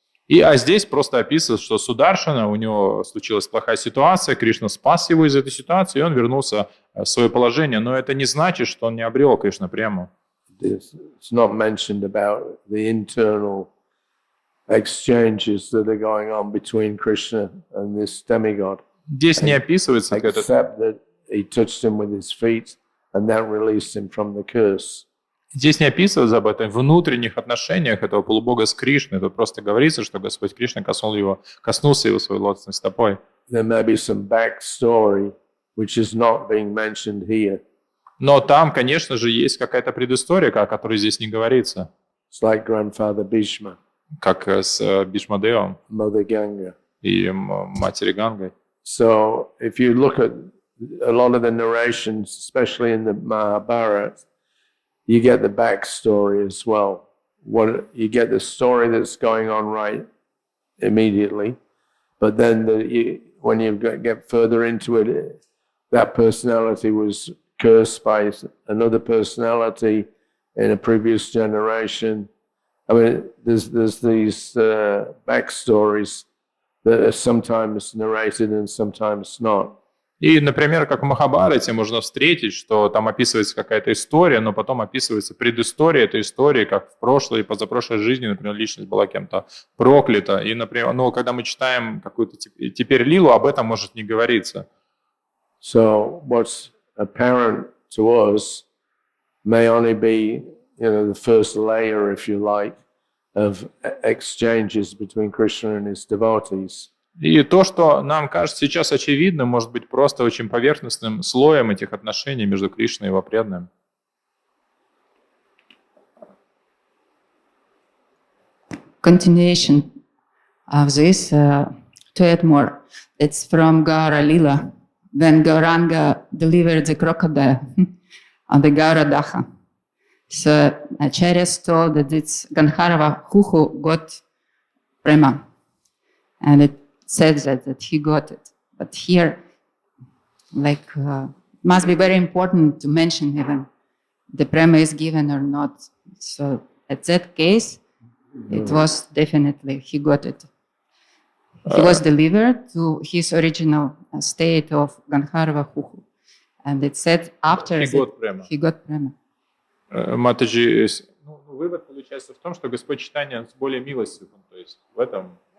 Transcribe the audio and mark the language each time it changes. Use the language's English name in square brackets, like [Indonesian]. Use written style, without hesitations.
[Russian] А здесь просто описывается, что Сударшана, у него случилась плохая ситуация, Кришна спас его из этой ситуации, и он вернулся в свое положение. Но это не значит, что он не обрел Кришна прему. [English] It's not mentioned about the internal exchanges that are going on between Krishna and this demigod. [Russian] Здесь не описывается это. [English] Except that he touched him with his feet and that released him from the curse. [Russian] Здесь не описывается об этом внутренних отношениях этого полубога с Кришной. Тут просто говорится, что Господь Кришна коснулся его своей лотосной стопой. [English] There may be some backstory which is not being mentioned here. [Russian] Но там, конечно же, есть какая-то предыстория, о которой здесь не говорится. [English] It's like grandfather Bhishma. [Russian] как с Бишмадевом [English] Mother Ganga. [Russian] и Матерью Гангой. [English] So if you look at a lot of the narrations, especially in the Mahabharata, you get the backstory as well. You get the story that's going on right immediately, but then when you get further into it, that personality was cursed by another personality in a previous generation. I mean, there's these backstories that are sometimes narrated and sometimes not. [Russian] И, например, как в Махабхарате можно встретить, что там описывается какая-то история, но потом описывается предыстория этой истории, как в прошлой и позапрошлой жизни, например, личность была кем-то проклята. И, например, когда мы читаем какую-то теперь лилу, об этом может не говориться. [English] So what's apparent to us may only be, the first layer, if you like, of exchanges between Krishna and his devotees. [Russian] И то, что нам кажется сейчас очевидным, может быть просто очень поверхностным слоем этих отношений между Кришной и его преданным. [English] Continuation of this, to add more, it's from Gaura Lila, when Gauranga delivered the crocodile on the Gaura Daha. So Acharyas told that it's Gandharva who got prema, and it says that he got it. But here, it must be very important to mention even the prema is given or not. So at that case, it was definitely he got it. He was delivered to his original state of Gandharva Huhu. And it said after he got prema. [Russian] Матаджи, вывод получается в том, что Господь Чайтанья более милостив, то есть в этом.